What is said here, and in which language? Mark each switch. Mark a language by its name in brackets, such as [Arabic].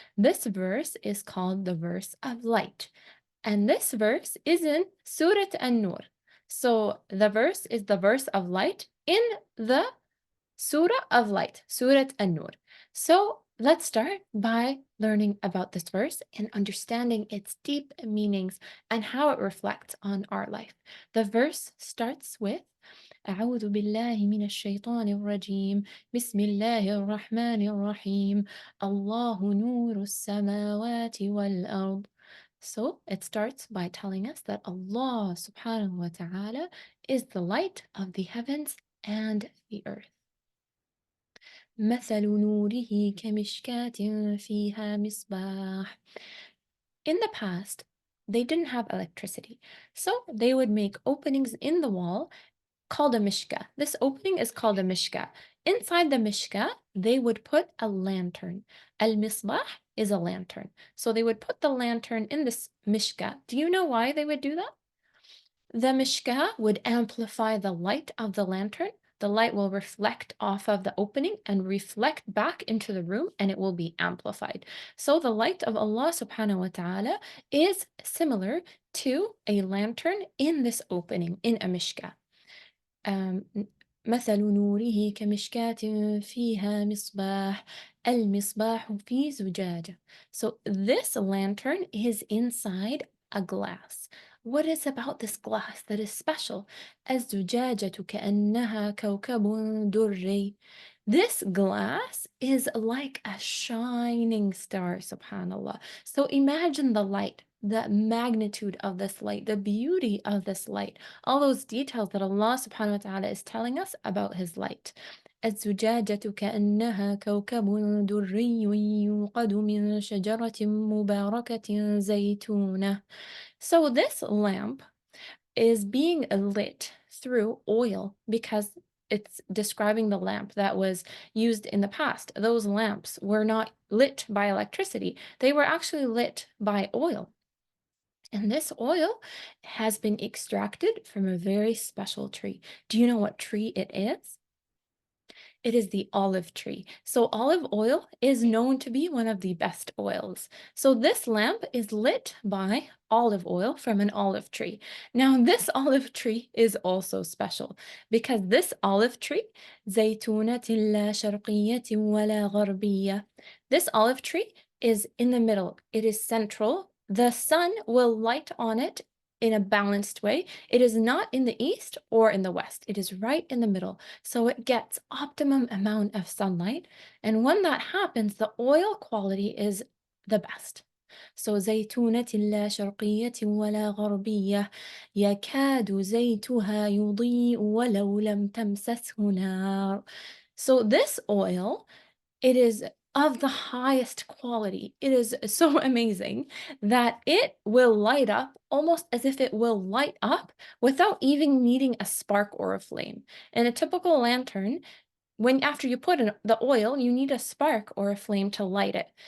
[English] This verse is called the verse of light, and this verse is in Surah An-Nur. So, the verse is the verse of light in the Surah of Light, Surah An-Nur. So let's start by learning about this verse and understanding its deep meanings and how it reflects on our life. The verse starts with [Arabic] أعوذ بالله من الشيطان الرجيم بسم الله الرحمن الرحيم الله نور السماوات والأرض. [English] So it starts by telling us that Allah subhanahu wa ta'ala is the light of the heavens and the earth. [Arabic] مثل نوره كمشكاة فيها مصباح. [English] In the past, they didn't have electricity, so they would make openings in the wall called a mishka. This opening is called a mishka. Inside the mishka, they would put a lantern. Al-misbah is a lantern. So they would put the lantern in this mishka. Do you know why they would do that? The mishka would amplify the light of the lantern. The light will reflect off of the opening and reflect back into the room, and it will be amplified. So the light of Allah subhanahu wa ta'ala is similar to a lantern in this opening, in a mishka. [Arabic] مثل نوره كمشكاة فيها مصباح المصباح في زجاجة. [English] So this lantern is inside a glass. What is about this glass that is special? [Arabic] الزجاجة كأنها كوكب دري. [English] This glass is like a shining star, subhanallah. So imagine the light, the magnitude of this light, the beauty of this light, all those details that Allah subhanahu wa ta'ala is telling us about His light. [Arabic] الزجاجة كأنها كوكب دري يوقد من شجرة مباركة زيتونة. [English] So this lamp is being lit through oil because it's describing the lamp that was used in the past. Those lamps were not lit by electricity, they were actually lit by oil. And this oil has been extracted from a very special tree. Do you know what tree it is? It is the olive tree. So olive oil is known to be one of the best oils. So this lamp is lit by olive oil from an olive tree. Now this olive tree is also special because this olive tree, [Arabic] زيتونة لا شرقية ولا غربية. [English] This olive tree is in the middle. It is central. The sun will light on it in a balanced way. It is not in the east or in the west. It is right in the middle. So it gets optimum amount of sunlight. And when that happens, the oil quality is the best. [Arabic] So زيتونة لا شرقية ولا غربية يكاد زيتها يضيء ولو لم تمسسه نار. [English] So this oil, it is of the highest quality. It is so amazing that it will light up almost as if it will light up without even needing a spark or a flame. In a typical lantern, when after you put in the oil, you need a spark or a flame to light it.